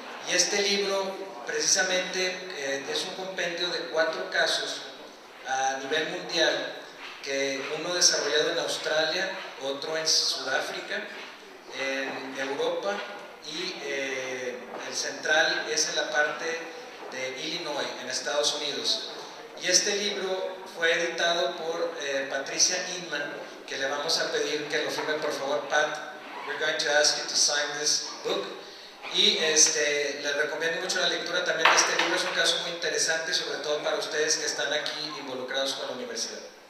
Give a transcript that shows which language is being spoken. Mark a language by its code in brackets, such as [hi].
[es] Y este libro precisamente es un compendio de 4 casos a nivel mundial, que uno desarrollado en Australia, otro en Sudáfrica, en Europa y el central es en la parte de Illinois, en Estados Unidos. Y este libro fue editado por Patricia Inman, que le vamos a pedir que lo firme, por favor, Pat. [en] We're going to ask you to sign this book. [es] Y les recomiendo mucho la lectura también de este libro. Es un caso muy interesante, sobre todo para ustedes que están aquí involucrados con la universidad.